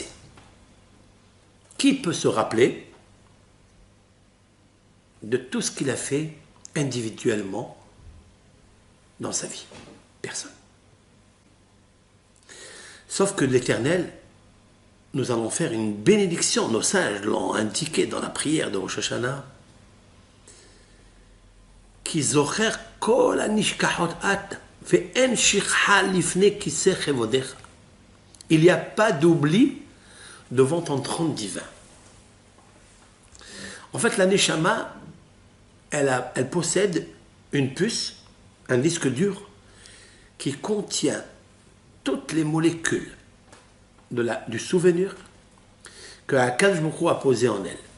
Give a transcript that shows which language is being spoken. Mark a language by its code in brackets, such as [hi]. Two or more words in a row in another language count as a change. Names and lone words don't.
[fr] Qui peut se rappeler de tout ce qu'il a fait individuellement dans sa vie? Personne. Sauf que l'Éternel, nous allons faire une bénédiction. Nos sages l'ont indiqué dans la prière de Rosh Hashanah. [he] כי זוכר כל הנשכחות אתה ואין שכחה לפני כסא כבודך. [fr] Il n'y a pas d'oubli devant ton trône divin. En fait, la Neshama, elle possède une puce, un disque dur, qui contient toutes les molécules du souvenir que [he] הקדוש ברוך הוא [fr] a posé en elle.